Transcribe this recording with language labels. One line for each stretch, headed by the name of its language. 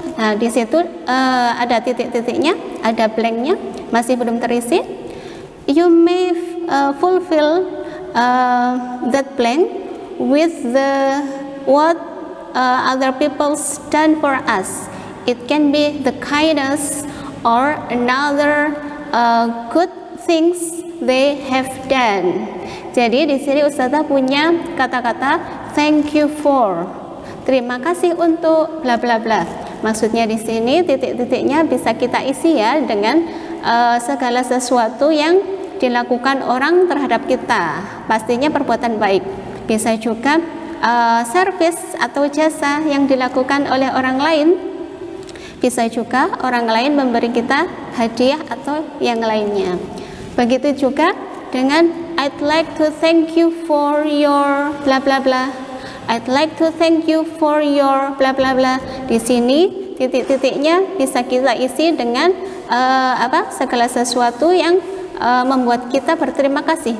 Indonesian: Nah di situ ada titik-titiknya, ada blanknya, masih belum terisi.
English: You may fulfill that blank with the what other people's done for us. It can be the kindness or another good things they have done.
Indonesian: Jadi di sini Ustazah punya kata-kata
English: thank you for,
Indonesian: terima kasih untuk bla bla bla. Maksudnya di sini titik-titiknya bisa kita isi ya dengan segala sesuatu yang dilakukan orang terhadap kita, pastinya perbuatan baik. Bisa juga service atau jasa yang dilakukan oleh orang lain. Bisa juga orang lain memberi kita hadiah atau yang lainnya. Begitu juga dengan
English: I'd like to thank you for your bla bla bla. I'd like to thank you for your bla bla bla.
Indonesian: Di sini titik-titiknya bisa kita isi dengan segala sesuatu yang membuat kita berterima kasih.